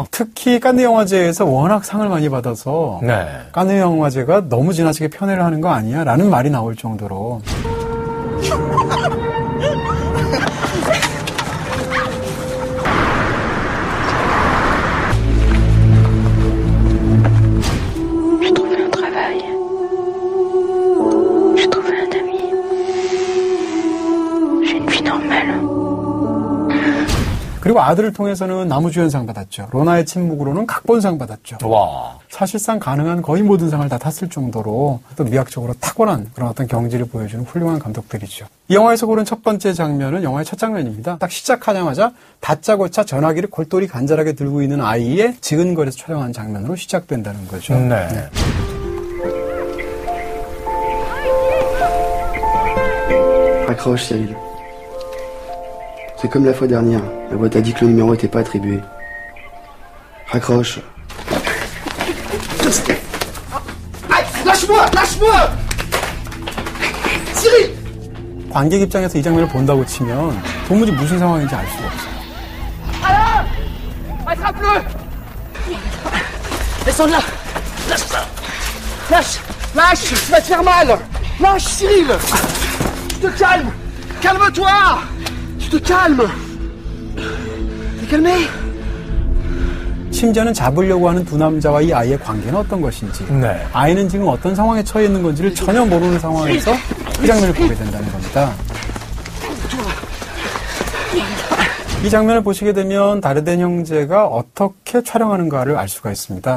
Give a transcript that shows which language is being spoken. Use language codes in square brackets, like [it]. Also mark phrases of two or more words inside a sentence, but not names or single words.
[ko] 특히 칸느 영화제에서 워낙 상을 많이 받아서 네. 칸느 영화제가 너무 지나치게 편애를 하는 거 아니야? 라는 말이 나올 정도로 [fr] J'ai trouvé un travail. J'ai trouvé un ami. J'ai une vie normale. [ko] 그리고 아들을 통해서는 나무주연상 받았죠. 로나의 침묵으로는 각본상 받았죠. 와. 사실상 가능한 거의 모든 상을 다 탔을 정도로 또 미학적으로 탁월한 그런 어떤 경지를 보여주는 훌륭한 감독들이죠. 이 영화에서 고른 첫 번째 장면은 영화의 첫 장면입니다. 딱 시작하자마자 다짜고짜 전화기를 골똘히 간절하게 들고 있는 아이의 지근거리에서 촬영한 장면으로 시작된다는 거죠. 네. [fr] Raccroche, Cyril. C'est comme la fois dernière. La boîte a dit que le numéro n'était pas attribué. Raccroche. Lâche-moi! Lâche-moi! Cyril! [ko] 관객 입장에서 이 장면을 본다고 치면 도무지 무슨 상황인지 알 수가 없어요. [fr] Attrape-le! Descends de là! Lâche ça! Lâche! Lâche! Tu vas te faire mal! Lâche, Cyril! Tu te calmes! Calme-toi! Tu te calmes! T'es calmé? [ko] 심지어는 잡으려고 하는 두 남자와 이 아이의 관계는 어떤 것인지, 네. 아이는 지금 어떤 상황에 처해 있는 건지를 전혀 모르는 상황에서 그 장면을 보게 된다는 겁니다. 이 장면을 보시게 되면 다르덴 형제가 어떻게 촬영하는가를 알 수가 있습니다.